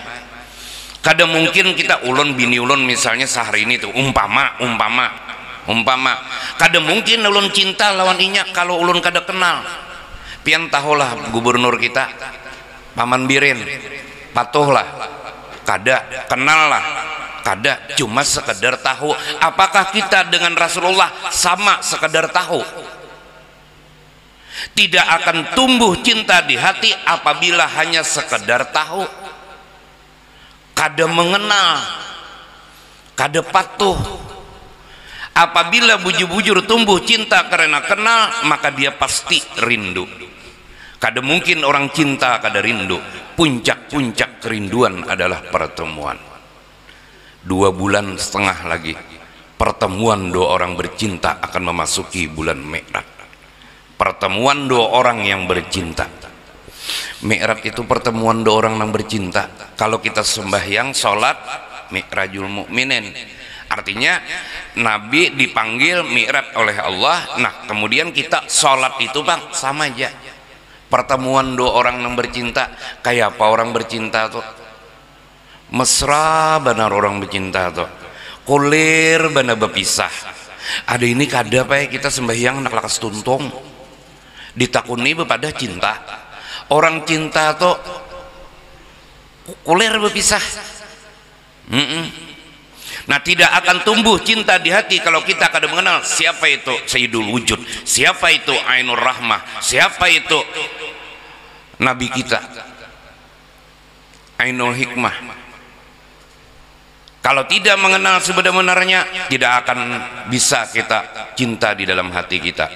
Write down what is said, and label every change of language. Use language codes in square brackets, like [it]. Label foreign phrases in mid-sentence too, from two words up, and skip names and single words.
[bjn] Kada mungkin kita ulun bini ulun misalnya sehari ini tuh umpama kada mungkin ulun cinta lawan inya kalau ulun kada kenal. Pian tahulah gubernur kita Paman Birin, patuhlah, kada kenal lah. Kada, [id] cuma sekedar tahu. Apakah kita dengan Rasulullah sama sekedar tahu? Tidak akan tumbuh cinta di hati apabila hanya sekedar tahu. [bjn] Kada mengenal, kada patuh. [id] Apabila bujur-bujur tumbuh cinta karena kenal, maka dia pasti rindu. [bjn] Kada mungkin orang cinta kada rindu. [id] Puncak-puncak kerinduan adalah pertemuan. 2,5 bulan lagi pertemuan dua orang bercinta akan memasuki bulan Mi'raj. Pertemuan dua orang yang bercinta. Mi'raj itu pertemuan dua orang yang bercinta. Kalau kita sembahyang sholat Mi'rajul Mukminin, artinya Nabi dipanggil Mi'raj oleh Allah. Nah kemudian kita sholat itu Bang sama aja. Pertemuan dua orang yang bercinta. [bjn] Kayak apa orang bercinta tuh? Mesra benar orang bercinta tuh, kulir benar berpisah. Ada ini kada Pak kita sembahyang nak lakas tuntung ditakuni bepada cinta. Orang cinta tuh kulir berpisah. [id] Nah tidak akan tumbuh cinta di hati kalau kita kada mengenal siapa itu Sayyidul Wujud, siapa itu Ainur Rahmah, siapa itu Nabi kita Ainul Hikmah. Kalau tidak mengenal sebenarnya, tidak akan bisa kita cinta di dalam hati kita.